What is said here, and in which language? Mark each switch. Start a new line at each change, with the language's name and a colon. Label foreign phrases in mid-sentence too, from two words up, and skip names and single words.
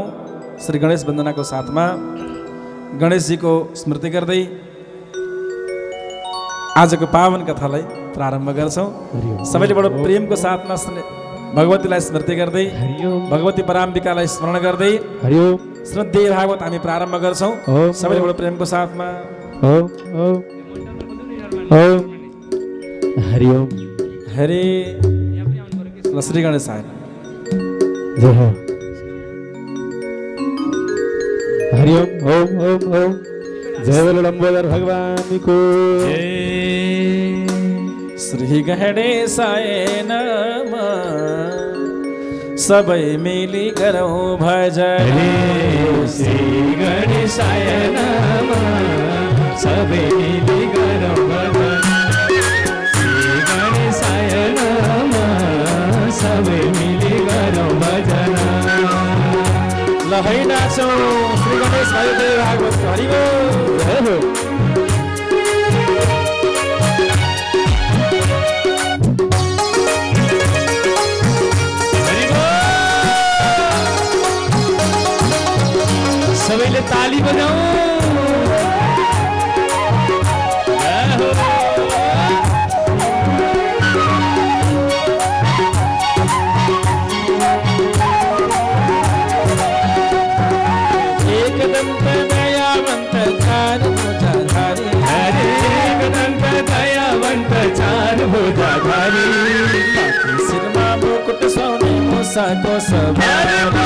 Nepali: श्री गणेश वन्दनाको साथमा गणेशजीको स्मृति गर्दै आजको पावन कथालाई प्रारम्भ गर्छौँ। सबैले बडो प्रेमको साथमा भगवतीलाई स्मृति गर्दै भगवती पराम्बिकालाई स्मरण गर्दै श्रीमद्देवी भागवत हामी प्रारम्भ गर्छौँ। सबैले बडो प्रेमको साथमा
Hindi: हरि ओम हरे श्री गणेश आए हरि ओम ओम ओम ओम जय बोलो लंबोदर भगवान को
Nepali: जय।
Sanskrit: श्री गणेशाय नमः
Nepali: सबै मिली गरौँ भजन।
Sanskrit: श्री गणेशाय नमः
Nepali: सबै मिली गरौँ भजन।
Sanskrit: श्री गणेशाय नमः
Nepali: सबै मिली गरौँ भजन। ल है नाचौँ श्री गणेश देवी भागवत हरि बोल। सबैले ताली बजाऊ।
Hindi: एकदन्त दयावन्त चार भुजाधारी हरे एकदन्त दयावन्त चार भुजाधारी
Nepali: शिरमा मुकुट सोने मुसाको सवारी।